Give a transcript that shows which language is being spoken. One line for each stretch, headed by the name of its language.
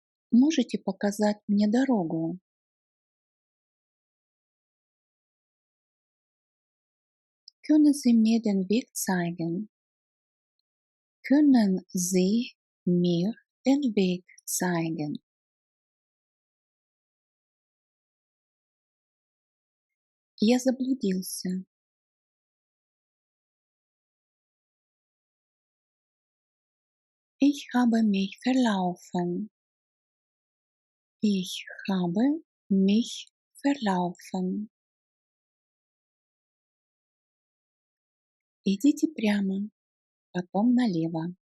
Russian: Можете показать мне дорогу?
German: Können Sie mir den Weg zeigen? Können Sie mir den Weg zeigen?
Russian: Я заблудился.
German: Ich habe mich verlaufen. Ich habe mich verlaufen.
Russian: Идите прямо, потом налево.